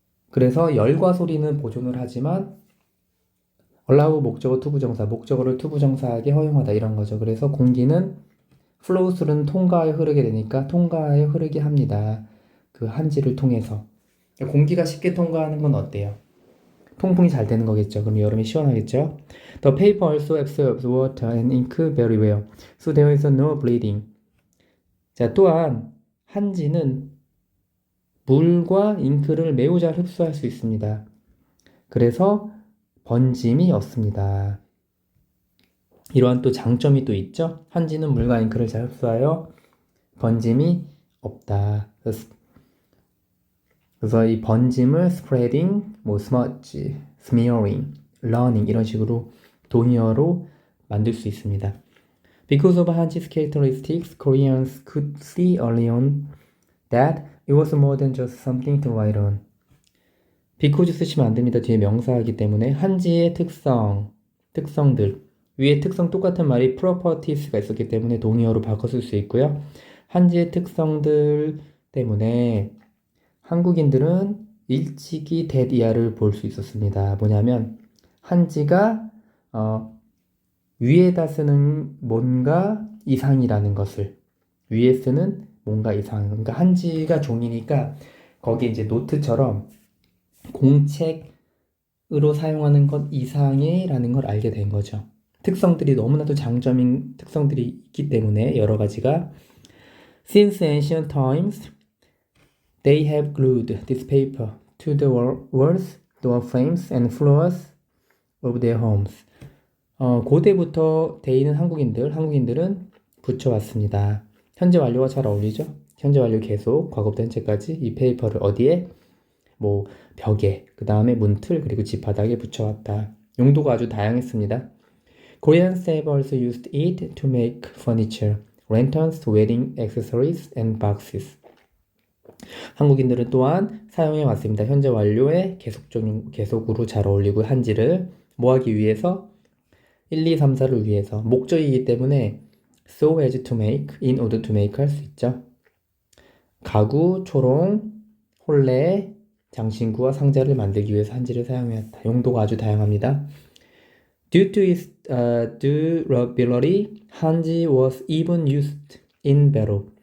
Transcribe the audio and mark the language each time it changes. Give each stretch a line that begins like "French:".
Korean: 그래서 열과 소리는 보존을 하지만 allow 목적어 투부정사, 목적어를 투부정사하게 허용하다 이런 거죠. 그래서 공기는 flow through는 통과에 흐르게 되니까 통과에 흐르게 합니다. 그 한지를 통해서. 공기가 쉽게 통과하는 건 어때요? 통풍이 잘 되는 거겠죠. 그럼 여름이 시원하겠죠.
English: The paper also absorbs water and ink very well, so there is no bleeding.
Korean: 자, 또한 한지는 물과 잉크를 매우 잘 흡수할 수 있습니다. 그래서 번짐이 없습니다. 이러한 또 장점이 또 있죠. 한지는 물과 잉크를 잘 흡수하여 번짐이 없다. 그래서 이 번짐을 spreading, smudge, smearing, learning 이런 식으로 동의어로 만들 수 있습니다.
English: Because of Hanji's characteristics, Koreans could see early on that it was more than just something to write on.
Korean: because 쓰시면 안 됩니다. 뒤에 명사이기 때문에 한지의 특성들 위에 특성 똑같은 말이 properties가 있었기 때문에 동의어로 바꿔 쓸 수 있고요. 한지의 특성들 때문에 한국인들은 일찍이 대디아를 볼 수 있었습니다. 뭐냐면 한지가 위에다 쓰는 뭔가 이상이라는 것을 위에 쓰는 뭔가 이상. 그러니까 한지가 종이니까 거기에 이제 노트처럼 공책으로 사용하는 것 이상이라는 걸 알게 된 거죠. 특성들이 너무나도 장점인 특성들이 있기 때문에 여러 가지가
English: Since ancient times, they have glued this paper to the walls, door frames, and floors of their homes.
Korean: 고대부터 데이는 한국인들은 붙여왔습니다. 현재 완료가 잘 어울리죠? 현재 완료 계속, 과거부터 현재까지 이 페이퍼를 어디에? 뭐 벽에, 그 다음에 문틀, 그리고 집 바닥에 붙여왔다. 용도가 아주 다양했습니다.
English: Koreans have also used it to make furniture, lanterns, wedding accessories, and boxes.
Korean: 한국인들은 또한 사용해 왔습니다. 현재 완료에 계속으로 잘 어울리고 한지를 뭐 하기 위해서 1, 2, 3, 4를 위해서 목적이기 때문에 so as to make, in order to make 할 수 있죠. 가구, 초롱, 혼례, 장신구와 상자를 만들기 위해서 한지를 사용해왔다. 용도가 아주 다양합니다.
English: Due to its durability, 한지 was even used in battle.